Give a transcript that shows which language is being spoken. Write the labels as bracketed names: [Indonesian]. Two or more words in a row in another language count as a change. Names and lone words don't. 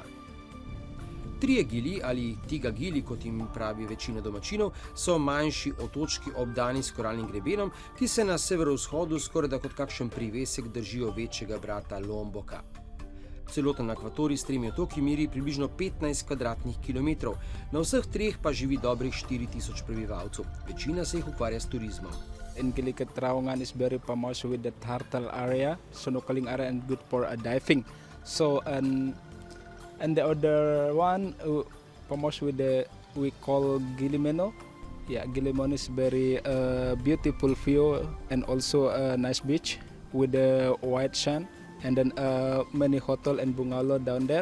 [Slovenian] 3 gili ali [Indonesian] tiga gili, [Slovenian] kot jim pravi večina domačinov, so manjši otočki obdani s koralnim grebenom, ki se na severovzhodu skorajda kot kakšen privesek držijo večjega brata Lomboka. Celoten akvatorij s 3 otoki meri približno 15 kvadratnih kilometrov, na vseh 3 pa živi dobrih 4000 prebivalcev. Večina se jih ukvarja s turizmom. [English] In Gili Trawangan is very famous with the turtle area, snorkeling area, and good for diving. So and the other one famous with we call Gilimeno. Yeah, Gilimeno is very beautiful view and also a nice beach with the white sand, and then many hotel and bungalow down there.